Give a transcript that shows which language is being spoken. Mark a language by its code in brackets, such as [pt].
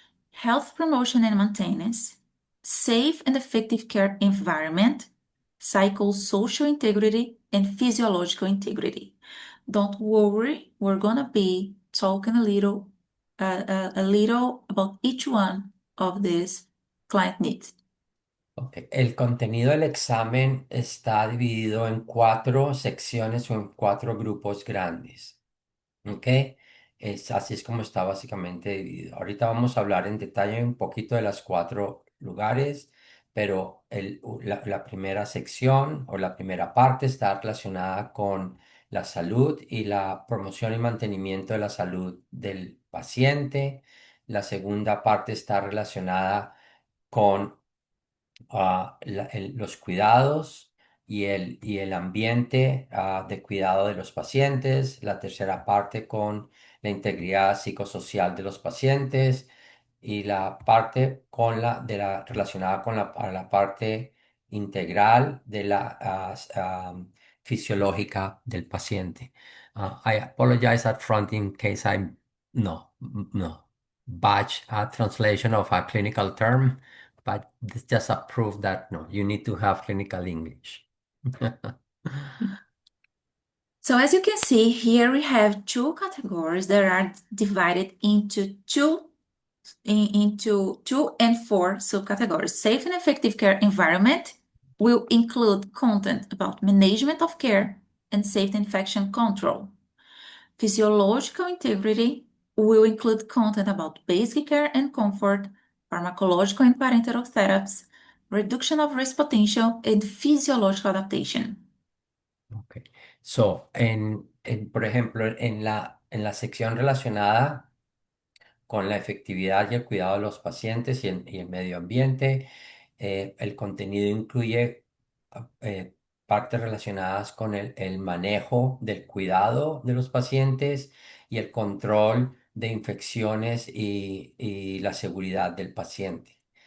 [en] Health promotion and maintenance, safe and effective care environment, psychosocial integrity, and physiological integrity. Don't worry, we're gonna be talking a little about each one of these client needs. [es] Ok, el contenido del examen está dividido en 4 secciones o en 4 grupos grandes. ¿Ok? Así es como está básicamente dividido. Ahorita vamos a hablar en detalle un poquito de las 4 lugares, pero la primera sección o la primera parte está relacionada con la salud y la promoción y mantenimiento de la salud del paciente. La segunda parte está relacionada con los cuidados y el ambiente de cuidado de los pacientes, la tercera parte con la integridad psicosocial de los pacientes y la parte con relacionada con la parte integral de la fisiológica del paciente. [en] I apologize up front in case I'm no batch translation of a clinical term. But this just a proof that no, you need to have clinical English. So as you can see, here we have 2 categories that are divided into 2 and 4 subcategories. Safe and effective care environment will include content about management of care and safe infection control. Physiological integrity will include content about basic care and comfort, pharmacological and parenteral therapies, reduction of risk potential, and physiological adaptation. Okay. [es] So, por ejemplo, en la sección relacionada con la efectividad y el cuidado de los pacientes y el medio ambiente. El contenido incluye partes relacionadas con el manejo del cuidado de los pacientes y el control de infecciones y la seguridad del paciente.